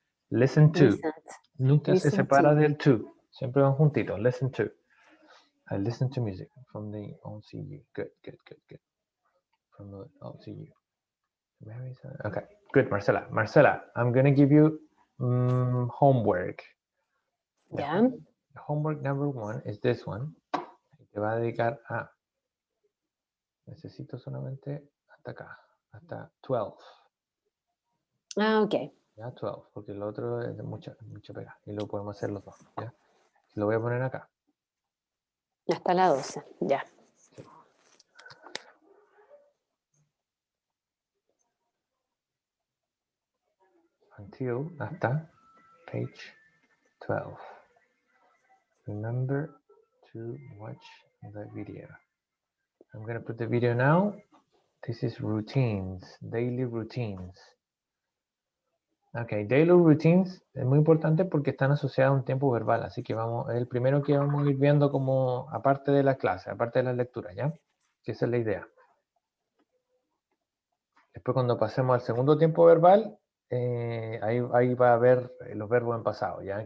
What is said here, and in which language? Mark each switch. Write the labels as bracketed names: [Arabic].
[English] Listen to. [Spanish] Nunca se separa del to, siempre van juntitos. [English] Listen to. I listen to music from the OCU. Good. From the OCU. Okay, good, Marcela. Marcela, I'm going to give you homework. Yeah. Homework number 1 is this one. [Spanish] Te va a dedicar a... Necesito solamente hasta acá, hasta 12. Ok. Ya, 12, porque el otro es de mucha pega. Y lo podemos hacer los dos, ¿ya? Lo voy a poner acá. Hasta la 12, ya. Sí. [English] until, [Spanish] hasta [English] page 12. Remember to watch the video. I'm going to put the video now. This is routines, daily routines. [Spanish] Ok, daily routines es muy importante porque están asociados a un tiempo verbal, así que vamos, es el primero que vamos a ir viendo como, aparte de la clase, aparte de las lecturas, ¿ya? Que esa es la idea. Después cuando pasemos al segundo tiempo verbal, ahí va a haber los verbos en pasado, ¿ya?